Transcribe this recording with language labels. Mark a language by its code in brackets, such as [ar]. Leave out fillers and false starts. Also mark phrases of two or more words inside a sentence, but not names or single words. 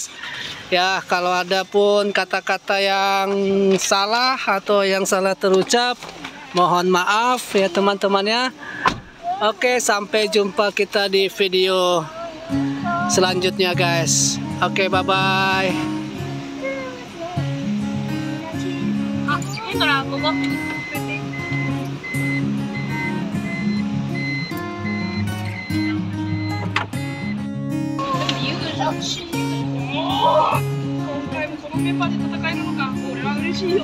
[id] Ya kalau ada pun kata-kata yang salah atau yang salah terucap, mohon maaf ya teman-teman ya. Oke, sampai jumpa kita di video selanjutnya guys. Oke, bye-bye. [ja] からここ。今回もこのメンバーで戦えるのか、俺は嬉しいよ。